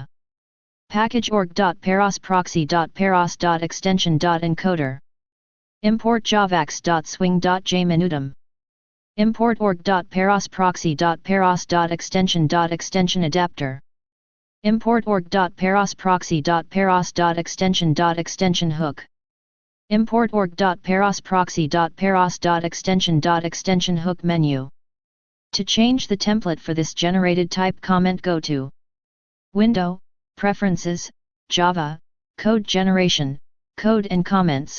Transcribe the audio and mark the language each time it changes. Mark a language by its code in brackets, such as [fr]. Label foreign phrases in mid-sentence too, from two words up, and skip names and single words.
[en] Package org.parosproxy.paros.extension.encoder. Import javax.swing.jmenutum. Import org.parosproxy.paros.extension.extension adapter. Import org.parosproxy.paros.extension.extension hook. Import org.parosproxy.paros.extension.extension hook menu. To change the template for this generated type comment, go to Window, Preferences, Java, Code Generation, Code and Comments.